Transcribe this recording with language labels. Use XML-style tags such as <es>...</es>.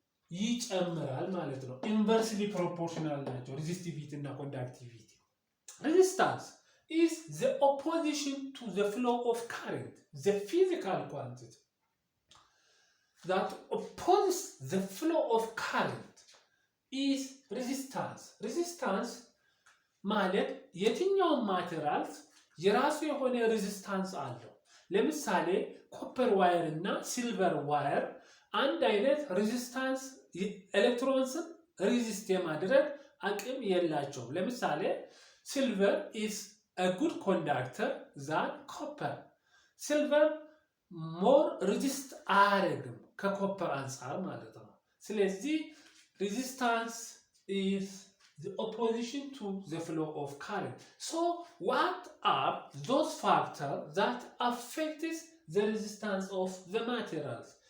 <am>ይጨምራል ማለት ነው።</am> <en>ኢንቨርስሊ ፕሮፖርሽናል ናቸው ሬዚስቲቪቲ እና ኮንዳክቲቪቲ። ሬዚስታንስ is the opposition to the flow of current, the physical quantity that opposes the flow of current is resistance. Resistance</en> <am>ማለት የትኛውም</am> <en>ማቴሪያልስ</en> <am>የራሱ የሆነ ሬዚስታንስ አለው። ለምሳሌ ኮፐር ዋየር እና ሲልቨር ዋየር አንድ አይነት ሬዚስታንስ ኤሌክትሮንስን ሬዚስት የማድረግ አቅም የላቸውም። ለምሳሌ</am> <en>ሲልቨር ኢዝ a good conductor than copper.</en> <am>ሲልቨር ሞር ሬዚስት አያደርግም ከኮፐር አንጻር ማለት ነው። ስለዚህ ሬዚስታንስ</am> <en>is the opposition to the flow of current. So what are those factors that affects the resistance of the materials?</en>